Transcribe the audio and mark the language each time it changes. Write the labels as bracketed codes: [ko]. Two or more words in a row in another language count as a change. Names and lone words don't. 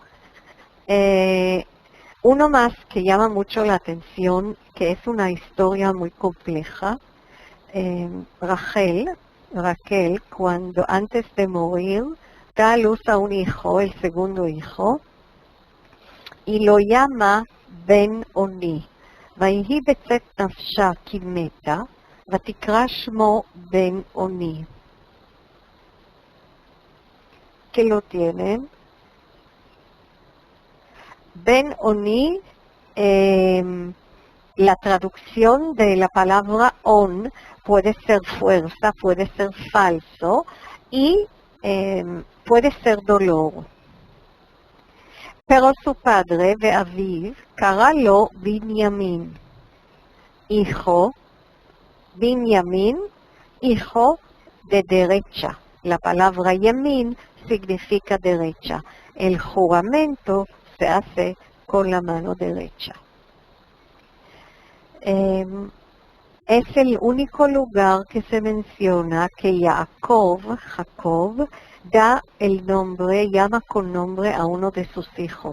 [es] Uno más que llama mucho la atención, que es una historia muy compleja. Raquel, cuando antes de morir, da a luz a un hijo, el segundo hijo, y lo llama Ben Oni. [he] ויהי בצאת נפשה כי מתה, ותקרא שמו Ben Oni. [es] ¿Qué lo tienen? Ben Oni, la traducción de la palabra on puede ser fuerza, puede ser falso y puede ser dolor. Pero su padre [he] ואביו קרא לו בנימין, [es] hijo, Binyamin, hijo de derecha. La palabra yamin significa derecha. El juramento se hace con la mano derecha. Es el único lugar que se menciona que Jacob, da el nombre, llama con nombre a uno de sus hijos.